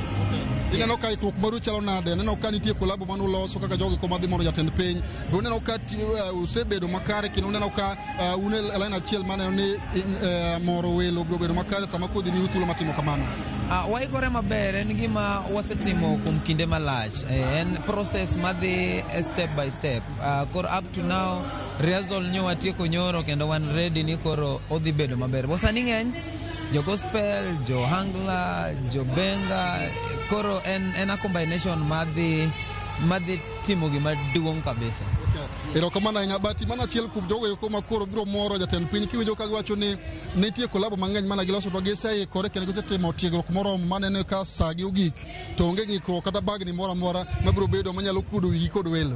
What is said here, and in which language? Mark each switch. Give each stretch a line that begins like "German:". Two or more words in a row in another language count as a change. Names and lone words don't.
Luo (Kenya and Tanzania): ineno ka ikruok maru chalo nade neno ka nitie kolabo manu loso kaka jogo ko madhi mondo jatend piny be neno ka usebedo makare kendo neno ka une line achiel maneno ni moro welo biro bedo makare sama kodhi ni thuolo matimo kamano waikore maber en gima wasetimo kuom kinde malach en process madhi
English: step by step
Luo (Kenya and Tanzania): koro
English: up to now rehearsal
Luo (Kenya and Tanzania): nyo watieko nyoro kendo wan ready ni koro odhi bedo maber wasani ng'eny jo gospel, jo hangla, jo benga koro en
English: a combination
Luo (Kenya and Tanzania): madhi timo gima duong' kabisa erokamano ahinya bati mana achiel kuom jogo eko makoro biro moro jatend piny kiwinjo ka giwacho ni nitie kolabo mang'eny mana giloso to giseikore kendo gisetimo tiegruok moromo maneno ka saa gi ogik to onge ng'ikruok kata bagni moro amora mabiro bedo manyalo kuodo wigi kod welo